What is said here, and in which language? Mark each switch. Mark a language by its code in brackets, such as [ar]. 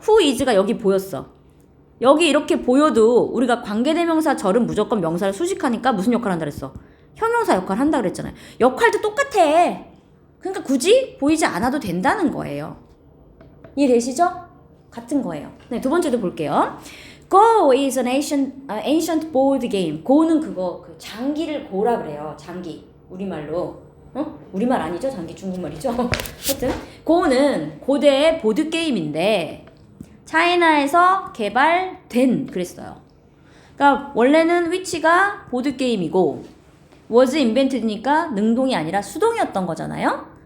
[en] who is [ko] 가 여기 보였어. 여기 이렇게 보여도 우리가 관계대명사 절은 무조건 명사를 수식하니까 무슨 역할 한다 그랬어? 형용사 역할 한다 그랬잖아요. 역할도 똑같아. 그러니까 굳이 보이지 않아도 된다는 거예요. 이해되시죠? 같은 거예요. 네, 두 번째도 볼게요. [en] Go is an ancient board game. [ko] go는 그거 장기를 고라 그래요. 장기. 우리말로. 우리말 아니죠? 장기 중국말이죠? 하여튼 go는 고대의 보드 게임인데 차이나에서 개발된 그랬어요. 그러니까 원래는 위치가 보드 게임이고 [en] was invented [ko] 니까 능동이 아니라 수동이었던 거잖아요.